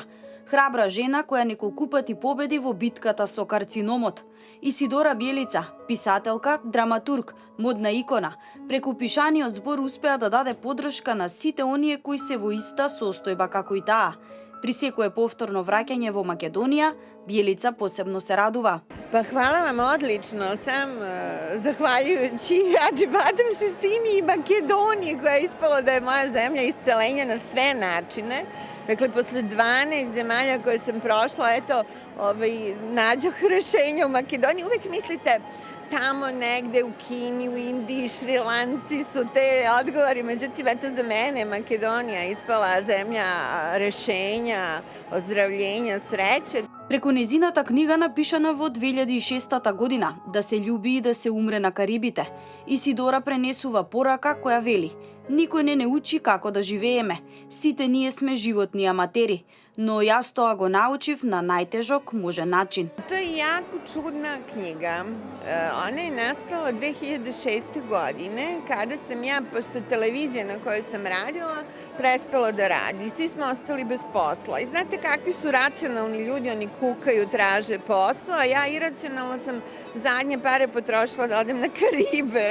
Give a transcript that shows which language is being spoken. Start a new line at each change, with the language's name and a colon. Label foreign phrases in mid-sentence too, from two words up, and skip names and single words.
Macedonian: Храбра жена која неколку пати победи во битката со карциномот. Исидора Бјелица, писателка, драматург, модна икона, преку пишаниот збор успеа да даде поддршка на сите оние кои се во иста состојба како и таа. При секое повторно враќање во Македонија, Бјелица посебно се радува.
Serbian: Pa hvala vam, odlično sam, zahvaljujući Acıbadem Sistini i Makedoniji koja je ispalo da je moja zemlja iscelenja na sve načine. Dakle, posle 12 zemalja koje sam prošla, eto, nađoh rešenja u Makedoniji. Uvek mislite tamo negde u Kini, u Indiji, Šrilanci su te odgovori. Međutim, eto, za mene Makedonija ispala zemlja rešenja, ozdravljenja, sreće.
Macedonian: Преку незината книга напишана во 2006 година, Да се љуби и да се умре на Карибите, Исидора пренесува порака која вели: Никој не учи како да живееме, сите ние сме животни аматери, но јас тоа го научив на најтежок можен начин.
Serbian: To je jako čudna knjiga. Ona je nastala 2006. godine kada sam ja, pošto televizija na kojoj sam radila, prestala da radi. Svi smo ostali bez posla. I znate kakvi su racionalni ljudi, oni kukaju, traže posao, a ja iracionalno sam zadnje pare potrošila da odem na Karibe.